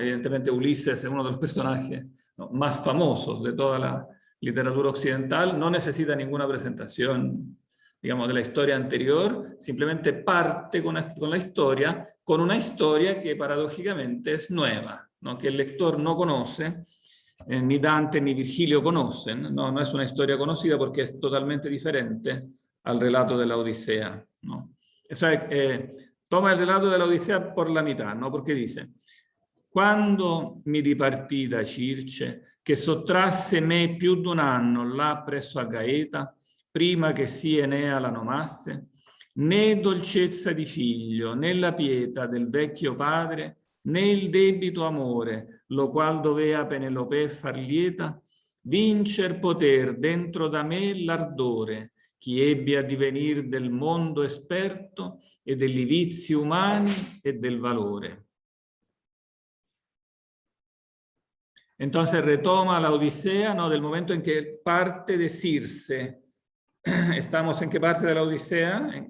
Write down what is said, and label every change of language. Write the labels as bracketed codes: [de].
[es] Evidentemente Ulises es uno de los personajes, ¿no?, más famosos de toda la literatura occidental, no necesita ninguna presentación, digamos, de la historia anterior, simplemente parte con la historia, con una historia que paradójicamente es nueva, ¿no?, que el lector no conoce, ni Dante ni Virgilio conocen, no es una historia conocida porque es totalmente diferente al relato de la Odisea, ¿no? Eso es, toma [it] il relato della Odissea por la mità, no? Perché dice: quando mi dipartì da Circe, che sottrasse me più d'un anno là presso a Gaeta, prima che sì Enea la nomasse, né dolcezza di figlio, né la pietà del vecchio padre, né il debito amore, lo qual dovea Penelope far lieta, vincer poter dentro da me l'ardore, chi ebbe a divenir del mondo esperto e degli vizi umani e del valore. [es] Entonces retoma la Odisea, ¿no?, del momento en que parte de Circe. ¿Estamos en qué parte de la Odisea?